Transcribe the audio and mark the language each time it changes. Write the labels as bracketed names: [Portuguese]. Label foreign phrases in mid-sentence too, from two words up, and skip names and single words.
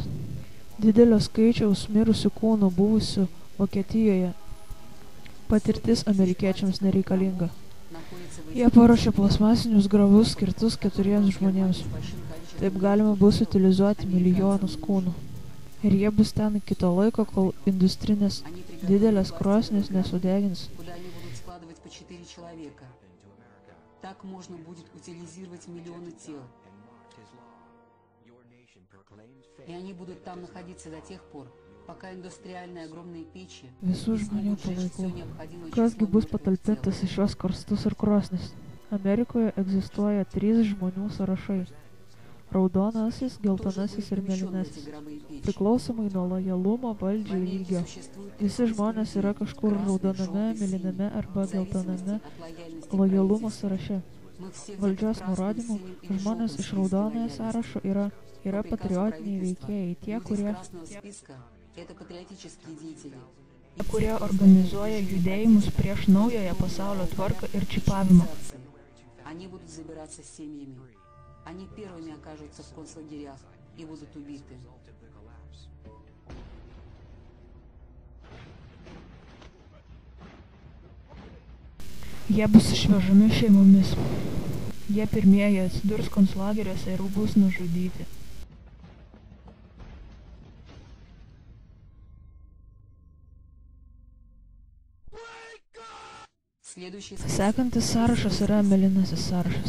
[Lithuanian] Didelio skaičiaus mirusių kūnų buvusių Vokietijoje patirtis amerikiečiams nereikalinga. Jie paruošė plastmasinius grabus skirtus 4 žmonėms. Taip galima bus utilizuoti milijonus kūnų. Ir jie bus ten iki to laiko, kol industrinės didelės krosnės nesudegins. [Russian] Так можно будет утилизировать миллионы тел. И они будут там находиться до тех пор, пока индустриальные огромные печи [Lithuanian] Visų žmonių palaikų. Kasgi bus patalpintas į šios karstus ir krosnis? Amerikoje egzistuoja 3 žmonių sąrašai. Raudonasis, geltonasis ir mėlynasis. Priklausomai nuo lojalumo valdžiai lygio. Visi žmonės yra kažkur raudoname, mėlyname arba geltoname lojalumo sąraše. Valdžios nurodymų žmonės iš raudonojo sąrašo yra patriotiniai veikėjai, kurie organizuoja judėjimus prieš naująją pasaulio tvarką ir čipavimą. [Russian] Они первыми окажутся в концлагерях и будут убиты. [Lithuanian] Jie bus išvežami šeimomis. Jie pirmieji atsidurs konclageriuose ir bus nužudyti. Sekantis sąrašas yra mėlynasis sąrašas.